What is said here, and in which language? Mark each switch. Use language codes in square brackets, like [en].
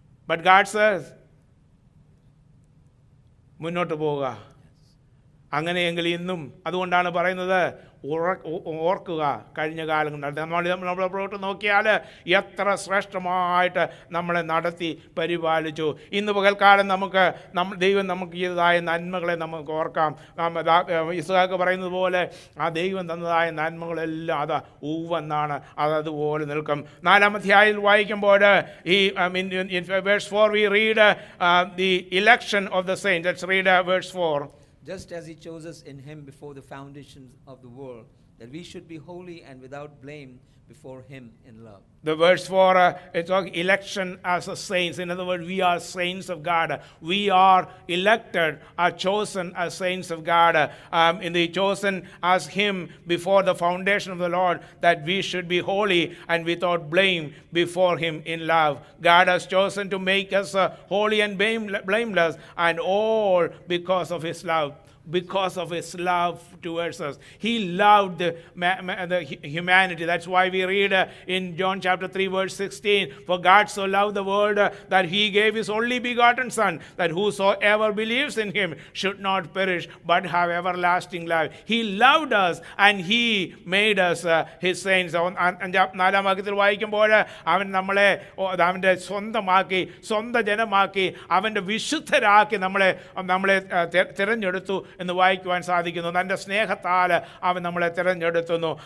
[en] But God says, [ml] മുന്നോട്ട് പോവുക. അങ്ങനെയെങ്കിൽ ഇന്നും അതുകൊണ്ടാണ് പറയുന്നത്, ഓർക്കുക കഴിഞ്ഞ കാലങ്ങൾ. നമ്മളോട്ട് നോക്കിയാൽ എത്ര ശ്രേഷ്ഠമായിട്ട് നമ്മളെ നടത്തി പരിപാലിച്ചു. ഇന്ന് പകൽക്കാലം ദൈവം നമുക്ക് ചെയ്തതായ നന്മകളെ നമുക്ക് ഓർക്കാം. ഇസ്ഹാക്ക് പറയുന്നത് പോലെ ആ ദൈവം തന്നതായ നന്മകളെല്ലാം ഊവെന്നാണ്, അതുപോലെ നിൽക്കും. 4-ാം അധ്യായത്തിൽ വായിക്കുമ്പോൾ [en] in verse 4 we read the election of the saints. Let's read verse 4. Just as He chose us in Him before the foundations of the world, that we should be holy and without blame before Him in love. The verse 4, it's talking election as a saints. In other words, we are saints of God. We are elected, are chosen as saints of God. In the chosen as Him before the foundation of the Lord, that we should be holy and without blame before Him in love. God has chosen to make us holy and blameless, and all because of His love. Because of His love towards us. He loved the humanity. That's why we read in John chapter 3 verse 16, for God so loved the world that He gave His only begotten Son, that whosoever believes in Him should not perish but have everlasting life. He loved us and He made us His saints. [ml] 4-ാം വാക്യത്തിൽ വായിക്കുമ്പോൾ അവൻ നമ്മളെ അവൻ്റെ സ്വന്തം ജനമാക്കി അവൻ്റെ വിശുദ്ധരാക്കി നമ്മളെ തിരഞ്ഞെടുത്തു എന്ന് വായിക്കുവാൻ സാധിക്കുന്നു. തൻ്റെ സ്നേഹത്താൽ അവൻ നമ്മളെ തിരഞ്ഞെടുത്തുന്നു.